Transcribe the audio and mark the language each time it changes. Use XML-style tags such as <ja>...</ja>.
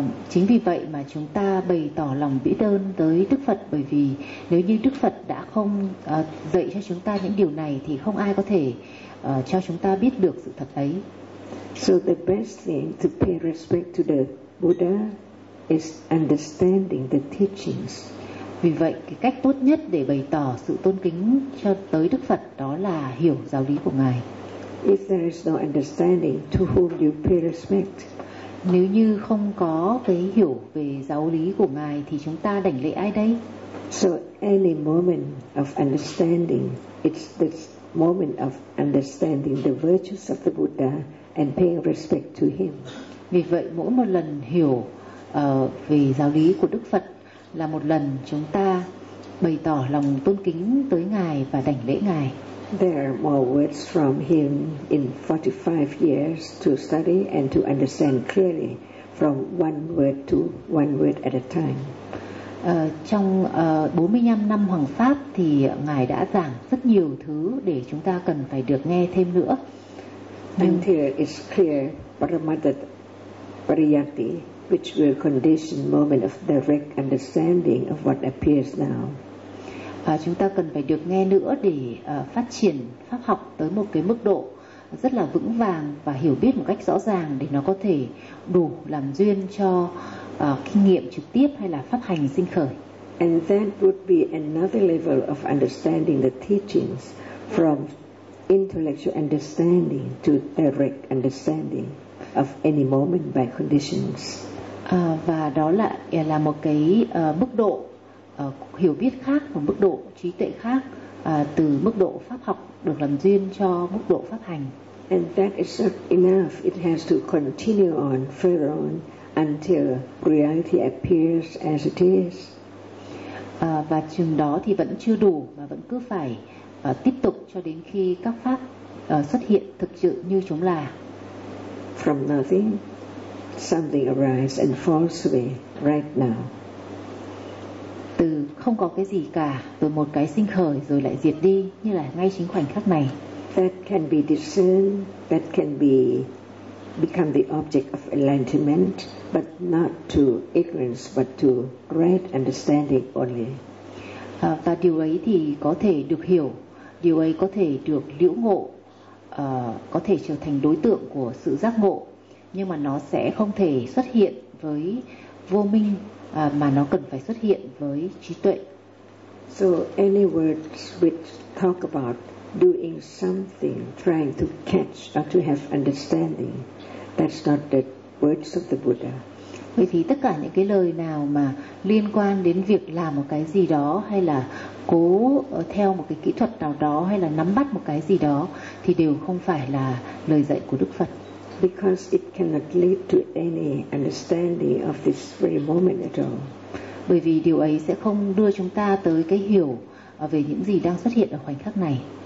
<vi>Chính vì vậy mà chúng ta bày tỏ lòng biết ơn tới Đức Phật, bởi vì nếu như Đức Phật đã không dạy cho chúng ta những điều này thì không ai có thể cho chúng ta biết được sự thật ấy.</vi> <en>So the best thing to pay respect to the Buddha is understanding the teachings.</en> <vi>Vì vậy, cái cách tốt nhất để bày tỏ sự tôn kính cho tới Đức Phật đó là hiểu giáo lý của Ngài.</vi> <en>If there is no understanding, to whom you pay respect?</en> <vi>Nếu như không có cái hiểu về giáo lý của Ngài thì chúng ta đảnh lễ ai đây?</vi> <en>So any moment of understanding, it's the moment of understanding the virtues of the Buddha and paying respect to him.</en> <vi>Vì vậy, mỗi một lần hiểu về giáo lý của Đức Phật là một lần chúng ta bày tỏ lòng tôn kính tới Ngài và đảnh lễ Ngài.</vi> <en>There are more words from him in 45 years to study and to understand clearly from one word to one word at a time.</en> <vi>Trong 45 năm Hoằng Pháp thì Ngài đã giảng rất nhiều thứ để chúng ta cần phải được nghe thêm nữa.</vi> <en>And here is clear paramattha pariyatti, which will condition moment of direct understanding of what appears now.</en> <vi>Và chúng ta cần phải được nghe nữa để phát triển pháp học tới một cái mức độ rất là vững vàng và hiểu biết một cách rõ ràng để nó có thể đủ làm duyên cho kinh nghiệm trực tiếp hay là pháp hành sinh khởi.</vi> <en>And that would be another level of understanding the teachings from intellectual understanding to direct understanding of any moment by conditions.</en> <vi>Và đó là một cái mức độ hiểu biết khác, một mức độ trí tuệ khác từ mức độ pháp học được làm duyên cho mức độ pháp hành.</vi> <en>And that is not enough. It has to continue on further on until reality appears as it is.</en> <vi>Và chừng đó thì vẫn chưa đủ mà vẫn cứ phải tiếp tục cho đến khi các pháp xuất hiện thực sự như chúng là.</vi> <en>From nothing, something arises and falls away right now.</en> <vi>Từ không có cái gì cả, rồi một cái sinh khởi rồi lại diệt đi, như là ngay chính khoảnh khắc này.</vi> <en>That can be discerned, that can be become the object of enlightenment, but not to ignorance, but to great understanding only.</en> <vi>Và điều ấy thì có thể được hiểu, điều ấy có thể được liễu ngộ, có thể trở thành đối tượng của sự giác ngộ, nhưng mà nó sẽ không thể xuất hiện với vô minh, mà nó cần phải xuất hiện với trí tuệ.</vi> <en>So any words which talk about doing something, trying to catch or to have understanding, that's not the words of the Buddha.</en> <vi>Vậy thì tất cả những cái lời nào mà liên quan đến việc làm một cái gì đó hay là cố theo một cái kỹ thuật nào đó hay là nắm bắt một cái gì đó thì đều không phải là lời dạy của Đức Phật.</vi> <en>Because it cannot lead to any understanding of this very moment at all.</en> <vi>Bởi vì điều ấy sẽ không đưa chúng ta tới cái hiểu về những gì đang xuất hiện ở khoảnh khắc này.</vi>